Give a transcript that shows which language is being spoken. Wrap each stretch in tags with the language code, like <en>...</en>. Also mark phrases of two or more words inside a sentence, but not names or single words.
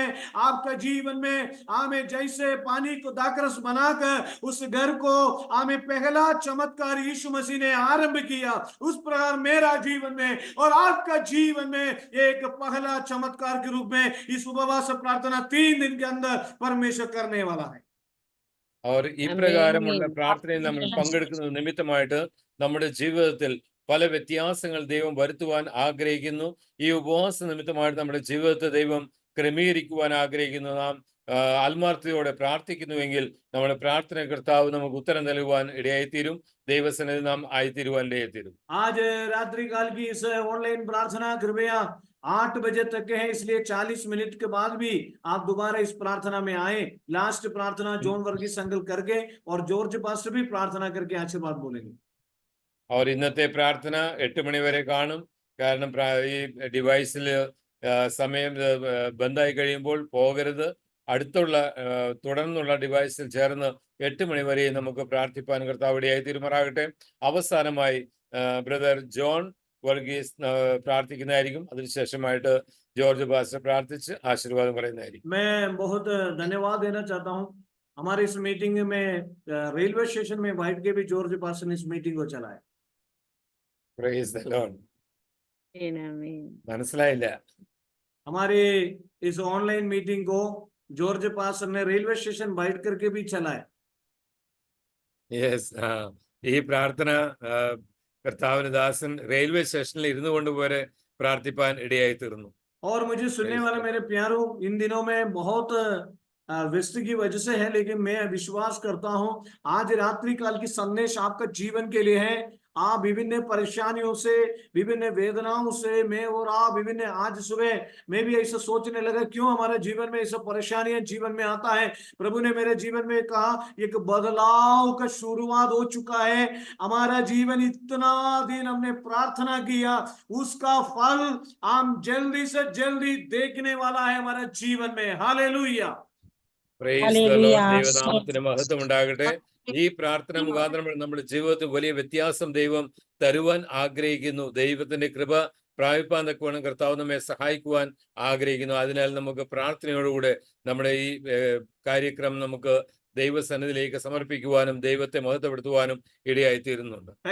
<hi>आपका जीवन में आमीन जैसे पानी को दाकरस बनाकर उस घर को आमीन पहला चमत्कार यीशु मसीह ने किया, उस प्रकार मेरा जीवन में और आपका जीवन में एक पहला चमत्कार के रूप में इस उपवास प्रार्थना 3 दिन के अंदर परमेश्वर करने वाला है।</hi> <ml>और ഇപ്രകാരമുള്ള പ്രാർത്ഥനയിൽ നമ്മൾ പങ്കെടുക്കുന്നത് നിമിത്തമായിട്ട് നമ്മുടെ ജീവിതത്തിൽ പല വ്യത്യാസങ്ങൾ ദൈവം വരുത്തുവാൻ ആഗ്രഹിക്കുന്നു. ഈ ഉപവാസ നിമിത്തമായിട്ട് നമ്മുടെ ജീവിതത്തെ ദൈവം ക്രമീകരിക്കുവാൻ ആഗ്രഹിക്കുന്നു. നാം ആത്മാർത്ഥതയോടെ പ്രാർത്ഥിക്കുന്നുവെങ്കിൽ നമ്മുടെ പ്രാർത്ഥന കർത്താവ് നമുക്ക് ഉത്തരം നൽകുവാൻ ഇടയായിത്തീരും. ദൈവസന്നിധി നാം ആയിത്തീരുവാൻ ഇടയായിത്തീരും.</ml> <hi>आज रात्रि काल की इस ऑनलाइन प्रार्थना कृपया 8 बजे तक है, इसलिए 40 मिनट के बाद भी आप दोबारा इस प्रार्थना में आए। लास्ट प्रार्थना जॉन वर्गीस अंकल करके और जॉर्ज पास्टर भी प्रार्थना करके आशीर्वाद बोलेंगे।</hi> <ml>और ഇന്നത്തെ പ്രാർത്ഥന 8 മണി വരെ കാണും. കാരണം ഈ ഡിവൈസിൽ സമയം ബന്ധായി കഴിയുമ്പോൾ പോകരുത്. അടുത്തുള്ള തുടർന്നുള്ള ഡിവൈസിൽ ചേർന്ന് 8 മണി വരെ നമുക്ക് പ്രാർത്ഥിപ്പാൻ കർത്താവ് ഇടയായി തീരുമാറാകട്ടെ. അവസാനമായി ബ്രദർ ജോൺ വർഗീസ് പ്രാർത്ഥിക്കുന്നതായിരിക്കും. അതിനുശേഷമായിട്ട് ജോർജ് പാസ്റ്റർ പ്രാർത്ഥിച്ച് ആശീർവാദം പറയുന്നതായിരിക്കും.</ml> <hi>मैं बहुत धन्यवाद देना चाहता हूं हमारे इस मीटिंग में</hi> <en>railway station</en> <hi>में बैठ के भी जॉर्ज पास्टर ने इस मीटिंग को चलाया।</hi> <en>Praise the Lord.</en> <hi>आमीन।</hi> <ml>മനസ്സിലായില്ല?</ml> <hi>हमारे इस</hi> <en>online meeting</en> <hi>को जॉर्ज पास्टर ने</hi> <en>railway station</en> <hi>बैठ करके भी चलाया।</hi> <ml>യെസ്, ഈ പ്രാർത്ഥന കർത്താവിന് ദാസൻ റെയിൽവേ സ്റ്റേഷനിൽ ഇരുന്നു കൊണ്ട് പോലെ പ്രാർത്ഥിപ്പാൻ ഇടയായി തീർന്നു.</ml> <hi>और मुझे सुनने वाले मेरे प्यारों, इन दिनों में बहुत व्यस्त की वजह से है, लेकिन मैं विश्वास करता हूं आज रात्रि काल की संदेश आपका जीवन के लिए है। आप विभिन्न परेशानियों से, विभिन्न वेदनाओं से, मैं और आप विभिन्न, आज सुबह मैं भी ऐसा सोचने लगा क्यों हमारे जीवन में ऐसा परेशानियां जीवन में आता है। प्रभु ने मेरे जीवन में कहा एक बदलाव का शुरुआत हो चुका है। हमारा जीवन इतना दिन हमने प्रार्थना किया, उसका फल हम जल्दी से जल्दी देखने वाला है हमारे जीवन में। हालेलुया,</hi> <en>Praise the Lord.</en> <ml>ദൈവനാമത്തിന് മഹത്വം ഉണ്ടാകട്ടെ. ഈ പ്രാർത്ഥന മുഖാന്തരം നമ്മുടെ ജീവിതത്തിൽ വലിയ വ്യത്യാസം ദൈവം തരുവാൻ ആഗ്രഹിക്കുന്നു. ദൈവത്തിന്റെ കൃപ പ്രാപിപ്പാൻ തക്കവണ്ണം കർത്താവ് നമ്മെ സഹായിക്കുവാൻ ആഗ്രഹിക്കുന്നു. അതിനാൽ നമുക്ക് പ്രാർത്ഥനയോടുകൂടെ നമ്മുടെ ഈ കാര്യക്രമം നമുക്ക് ദൈവസന്നിധിയിലേക്ക് സമർപ്പിക്കുവാനും ദൈവത്തെ മഹത്വപ്പെടുത്തുവാനും ഇടയായി തീരുന്നുണ്ട്.</ml>